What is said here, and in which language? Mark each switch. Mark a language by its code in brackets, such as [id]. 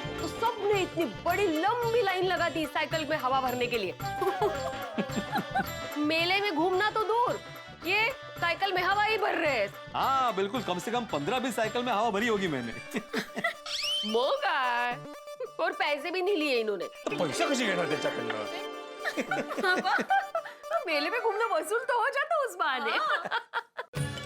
[hi] तो सबने इतनी बड़ी लंबी लाइन लगा दी साइकिल में हवा भरने के लिए। मेले में घूमना तो दूर, ये साइकिल में हवा ही भर रहे हैं। हाँ बिल्कुल, कम से कम 15-20 साइकिल में हवा भरी होगी मैंने। मोगा, और पैसे भी नहीं लिए इन्होंने। [mr] तो पैसा कशी घेणार त्याच्याकडनं? [hi] मेले में घूमना वसूल तो हो जाता उस बहाने।